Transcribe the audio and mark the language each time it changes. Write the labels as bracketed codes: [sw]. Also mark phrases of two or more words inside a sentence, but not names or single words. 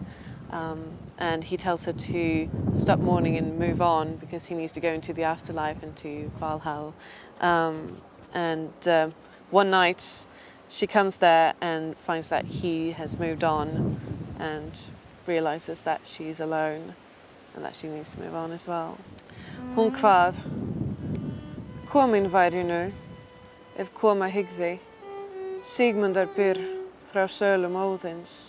[en] And he tells her to stop mourning and move on because he needs to go into the afterlife, into Valhalla. And one night she comes there and finds that he has moved on and realises that she's alone and that she needs to move on as well. [is] Hún kvað, komin væri nú, ef koma hyggði, Sigmundar byr frá sölum Óðins.